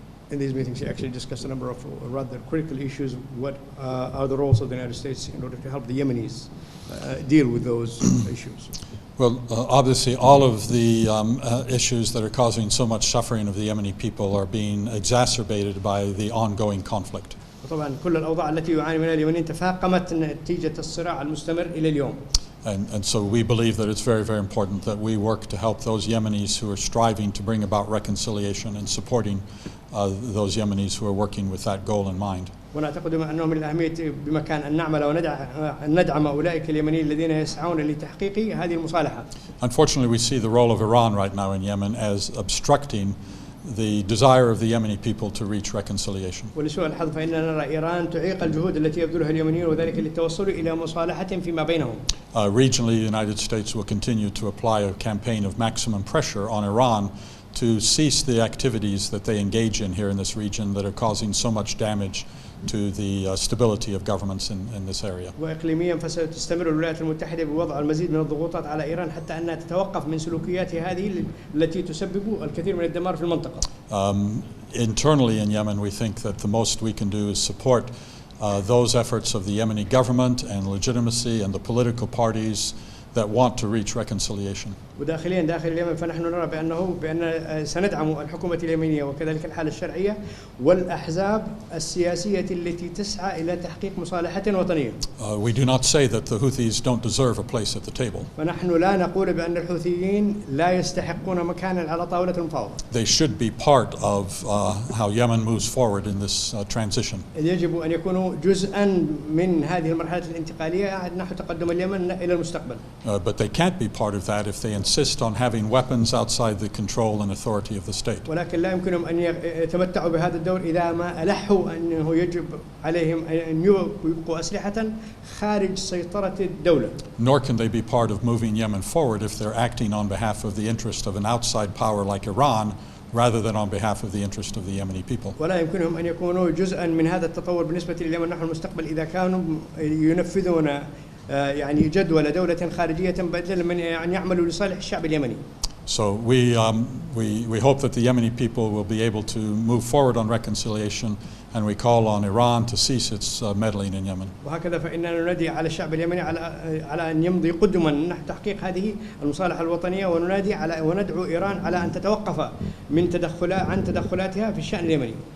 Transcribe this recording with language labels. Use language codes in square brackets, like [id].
[en] In these meetings, she actually discussed a number of rather critical issues. What are the roles of the United States in order to help the Yemenis deal with those issues? Well, obviously, all of the issues that are causing so much suffering of the Yemeni people are being exacerbated by the ongoing conflict. [ar] وطبعا كل الأوضاع التي يعاني منها اليمنيين تفاقمت نتيجة الصراع المستمر إلى اليوم. [en] And so we believe that it's very, very important that we work to help those Yemenis who are striving to bring about reconciliation and supporting those Yemenis who are working with that goal in mind. [ar] ونعتقد أنه من الأهمية بمكان أن نعمل وندعم أولئك اليمنيين الذين يسعون لتحقيق هذه المصالحة. [en] Unfortunately, we see the role of Iran right now in Yemen as obstructing the desire of the Yemeni people to reach reconciliation. [ar] ولسوء الحظ فإننا نرى إيران تعيق الجهود التي يبذلها اليمنيون وذلك للتوصل إلى مصالحة فيما بينهم. [en] Regionally, the United States will continue to apply a campaign of maximum pressure on Iran to cease the activities that they engage in here in this region that are causing so much damage to the stability of governments in this area. [ar] وإقليميا فستستمر الولايات المتحدة بوضع المزيد من الضغوطات على إيران حتى أنها تتوقف من سلوكياتها هذه التي تسبب الكثير من الدمار في المنطقة. [en] Internally in Yemen, we think that the most we can do is support those efforts of the Yemeni government and legitimacy and the political parties that want to reach reconciliation. [ar] وداخليا داخل اليمن فنحن نرى بأن سندعم الحكومة اليمنية وكذلك الحالة الشرعية والأحزاب السياسية التي تسعى إلى تحقيق مصالحة وطنية. [en] We do not say that the Houthis don't deserve a place at the table. [ar] فنحن لا نقول بأن الحوثيين لا يستحقون مكانا على طاولة المفاوضة. [en] They should be part of how Yemen moves forward in this transition. [ar] يجب أن يكونوا جزءا من هذه المرحلة الانتقالية نحو تقدم اليمن إلى المستقبل. [en] But they can't be part of that if they insist on having weapons outside the control and authority of the state. [ar] ولكن لا يمكنهم أن يتمتعوا بهذا الدور إذا ما ألحوا أنه يجب عليهم أن يبقوا أسلحة خارج سيطرة الدولة. [en] Nor can they be part of moving Yemen forward if they're acting on behalf of the interest of an outside power like Iran rather than on behalf of the interest of the Yemeni people. [ar] ولا يمكنهم أن يكونوا جزءا من هذا التطور بالنسبة لليمن نحو المستقبل إذا كانوا ينفذون يعني جدول دولة خارجية بدلا من أن يعملوا لصالح الشعب اليمني. [en] So we hope that the Yemeni people will be able to move forward on reconciliation, and we call on Iran to cease its meddling in Yemen. [ar] وهكذا فإننا ننادي على الشعب اليمني على أن يمضي قدما نحو تحقيق هذه المصالحة الوطنية وننادي على وندعو إيران على أن تتوقف من تدخلاتها في الشأن اليمني.